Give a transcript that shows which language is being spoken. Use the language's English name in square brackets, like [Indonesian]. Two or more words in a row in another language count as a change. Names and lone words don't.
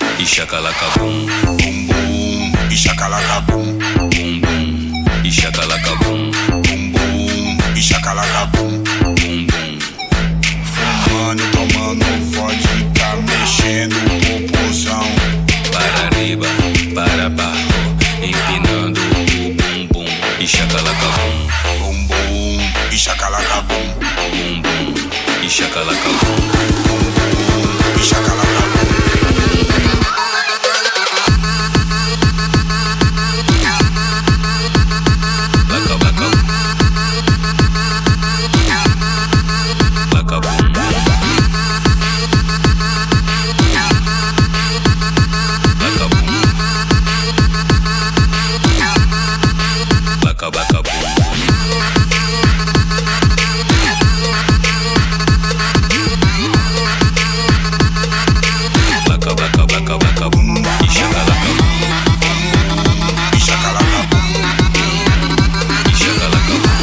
[Portuguese] shakalaka boom, boom boom, e shakalaka boom, boom boom, e shakalaka boom, boom boom, e shakalaka boom, boom boom. Fumando, tomando vodka, mexendo o popozão. [Spanish] Para arriba, [Portuguese] para abaixo, empinando o bumbum. E shakalaka boom, Boom boom, e shakalaka boom, boom boom, e shakalaka boom. boom boom, e shakalaka boom. Laka laka, laka boom, laka boom, laka laka boom. Laka laka laka laka boom, e shakalaka boom, E shakalaka boom, e shakalaka boom.